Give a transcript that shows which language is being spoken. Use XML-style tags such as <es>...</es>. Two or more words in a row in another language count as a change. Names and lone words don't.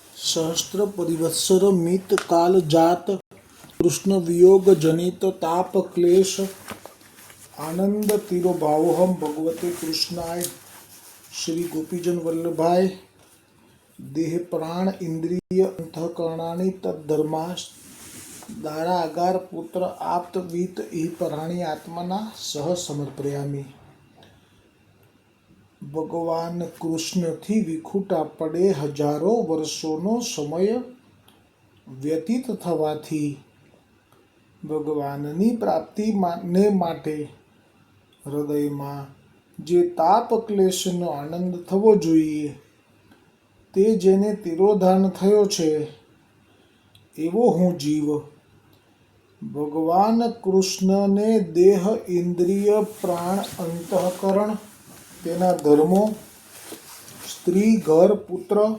<sa>सहस्र परिवत्सर मित काल जात कृष्ण वियोग जनित ताप क्लेश आनंद तिरोभावहम भगवते कृष्णाय श्री गोपीजन वल्लभाय देह प्राण इंद्रिय अंतःकरणानि तद्धर्माश दारा अगार पुत्र आप्त वीत इ पराणी आत्मना सह समर्पयामी।</sa> <gu>ભગવાન કૃષ્ણથી વિખૂટા પડે હજારો વર્ષોનો સમય વ્યતીત થવાથી ભગવાનની પ્રાપ્તિને માટે હૃદયમાં જે તાપ ક્લેશનો આનંદ થવો જોઈએ તે જેને તિરોધાન થયો છે એવો હું જીવ ભગવાન કૃષ્ણને દેહ ઇન્દ્રિય પ્રાણ અંતઃકરણ તેના ધર્મો સ્ત્રી ઘર પુત્ર</gu>